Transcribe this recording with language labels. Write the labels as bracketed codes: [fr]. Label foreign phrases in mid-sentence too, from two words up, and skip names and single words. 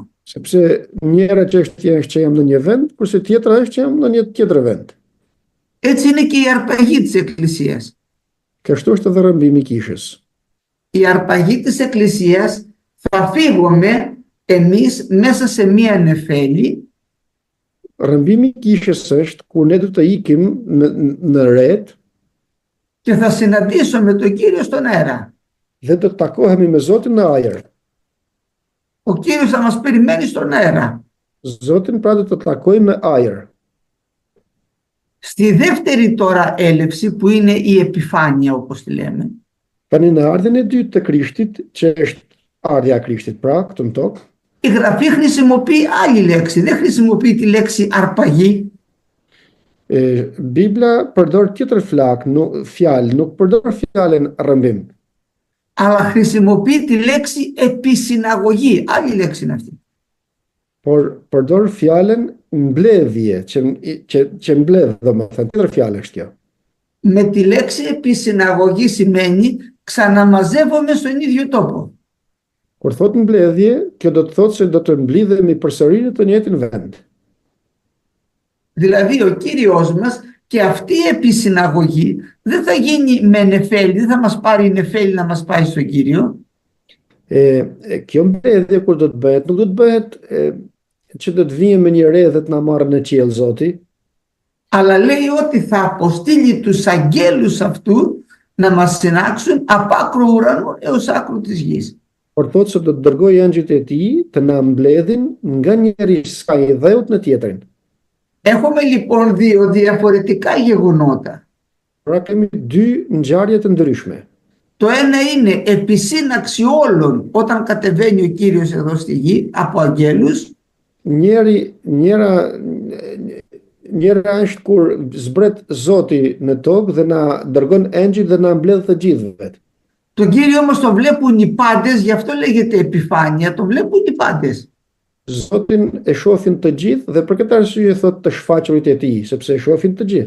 [sq] Sepse njëra çështje është që jam në një vend, kurse tjetra është që jam në një tjetër vend. [el] Έτσι είναι και η αρπαγή της Εκκλησίας. [sq] Kështu është edhe rrëmbimi i kishës. [el] Η αρπαγή της Εκκλησίας θα φύγουμε εμείς μέσα σε μία νεφέλη. [sq] Rrëmbimi i kishës është ku ne do të ikim në ret [el] και θα συναντήσουμε τον Κύριο στον αέρα. [sq] Dhe do të takohemi me Zotin në ajër. [el] Ο Κύριος θα μας περιμένει στον αέρα. [sq] Zotin pra do të takojmë në ajër. [el] Στη δεύτερη τώρα έλευση που είναι η επιφάνεια όπως τη λέμε, [sq] Tani në ardhen e dytë të Krishtit, që është ardhja e Krishtit, pra këtu në tokë, [el] η Γραφή χρησιμοποιεί άλλη λέξη, δεν χρησιμοποιεί τη λέξη αρπαγή, [sq] Bibla përdor tjetër fjalë, nuk përdor fjalën rrëmbim, [el] αλλά χρησιμοποιεί τη λέξη επισυναγωγή, άλλη λέξη είναι αυτή. [sq] por përdor fjalën mbledhje, që mbledh, domethënë, tjetër fjalë është kjo. [el] Με τη λέξη επισυναγωγή σημαίνει ξαναμαζεύομαι στον ίδιο τόπο. [sq] Kur thot mbledhje, kjo do të thotë se do të mblidhemi përsëri në të njëjtin vend. [el] Δηλαδή ο Κύριος μας και αυτή η επισυναγωγή δεν θα γίνει με νεφέλη, δεν θα μας πάρει νεφέλη να μας πάει στον Κύριο. [sq] Kjo mbledhje kur do të bëhet, nuk do të bëhet që do të vijë me një re dhe të na marrë në qiell Zoti, [el] Αλλά λέει ότι θα αποστείλει τους αγγέλους αυτού να μας συνάξουν από άκρο ουρανού έως άκρο της γης. [sq] por thotë se do të dërgojë angjëjt e tij të na mbledhin nga njëri skaj i dheut në tjetrin. [el] Έχουμε λοιπόν δύο διαφορετικά γεγονότα. [sq] Pra kemi dy ngjarje të ndryshme. [el] Το ένα είναι επισύναξη όλων όταν κατεβαίνει ο Κύριος εδώ στη γη από αγγέλους. [sq] Njëra është kur zbret Zoti në tokë dhe na dërgon engjëj dhe na mbledh të gjithëve. [el] Τον Κύριο όμως το βλέπουν οι πάντες, γι' αυτό λέγεται επιφάνεια, το βλέπουν οι πάντες. [sq] Zotin e shohin të gjithë dhe për këtë arsye thotë të shfaqurit e tij, sepse e shohin të gjithë.